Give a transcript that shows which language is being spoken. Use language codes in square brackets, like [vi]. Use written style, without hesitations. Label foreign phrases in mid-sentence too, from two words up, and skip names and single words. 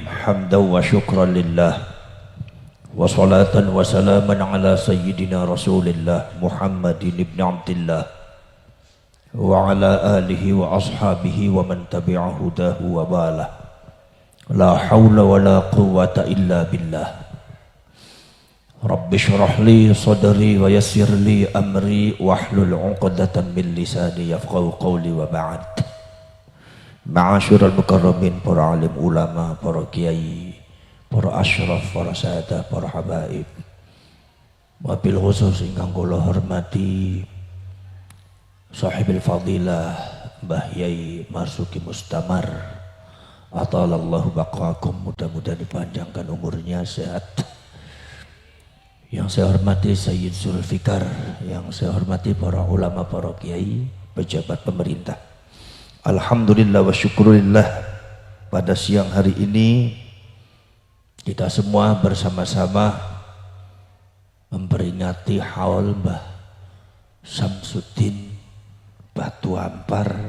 [ar] حمدا وشكرا لله وصلاة وسلاما على سيدنا رسول الله محمد بن عبد الله وعلى آله وأصحابه ومن تبع هداه ووالاه. لا حول ولا قوة إلا بالله. رب اشرح لي صدري ويسر لي أمري واحلل عقدة من لساني يفقهوا قولي وبعد. معاشر المكرمين, [id] para alim ulama, para kiai, para asyraf, para sahadat, para habaib. [ar] وبالخصوص [jv] ingkang kula hormati [ar] صاحب الفضيلة [jv] Mbah Yai Marzuki Mustamar, [ar] أطال الله بقاءكم, [id] mudah-mudahan dipanjangkan umurnya, sehat. Yang saya hormati Sayyid Zulfikar, yang saya hormati para ulama, para kiai, pejabat pemerintah. [ar] الحمد لله والشكر لله, [id] pada siang hari ini kita semua bersama-sama memperingati haul Mbah Samsuddin Batu Ampar.